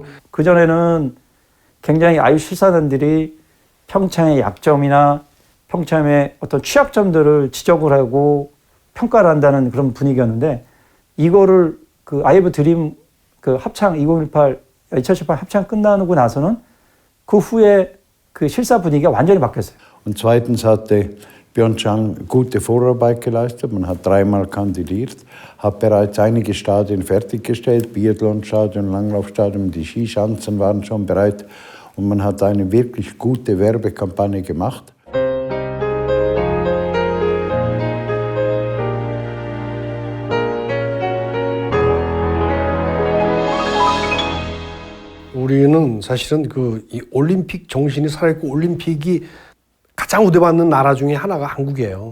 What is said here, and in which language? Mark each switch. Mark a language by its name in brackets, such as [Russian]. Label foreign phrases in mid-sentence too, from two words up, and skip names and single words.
[Korean] 그전에는 굉장히 아유 실사단들이 평창의 약점이나 평창의 어떤 취약점들을 지적을 하고 평가를 한다는 그런 분위기였는데, 이거를 그 아이브 드림 그 합창 2018 합창 끝나고 나서는 그 후에 그 실사 분위기가 완전히 바뀌었어요. [German] Und zweitens hatte Pyeongchang gute Vorarbeit geleistet. Man hat 3-mal kandidiert, hat bereits einige Stadien fertiggestellt, Biathlonstadion, Langlaufstadion, die Skischanzen waren schon bereit und man hat eine wirklich gute Werbekampagne gemacht. [Korean] 우리는 사실은 이 올림픽 정신이 살아있고 올림픽이 가장 우대받는 나라 중에 하나가 한국이에요.